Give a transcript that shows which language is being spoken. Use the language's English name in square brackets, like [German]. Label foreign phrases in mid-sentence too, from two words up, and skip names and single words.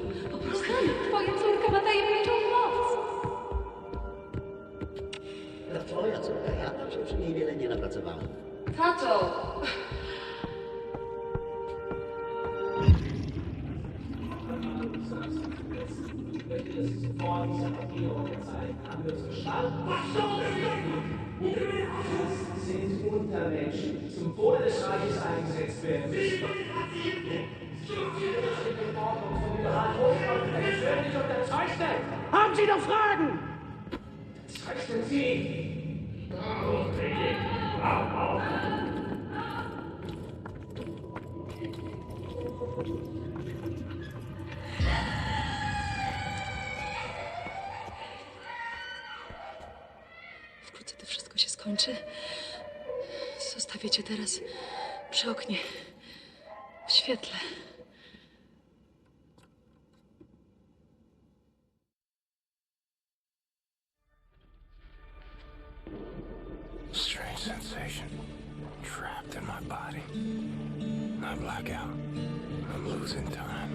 [Polish] Po prostu twoja córka ma tajemniczą moc. To twoja córka, ja tam się przy niej wiele nie napracowałem. Tato! [German] Sind Untermenschen zum Wohle des Reiches eingesetzt werden müssen. Haben Sie noch Fragen? Zeichnen Sie! [Polish] Wkrótce to wszystko się skończy. Zostawię cię teraz przy oknie, w świetle. [English] Strange sensation. Trapped in my body. I black out. I'm losing time.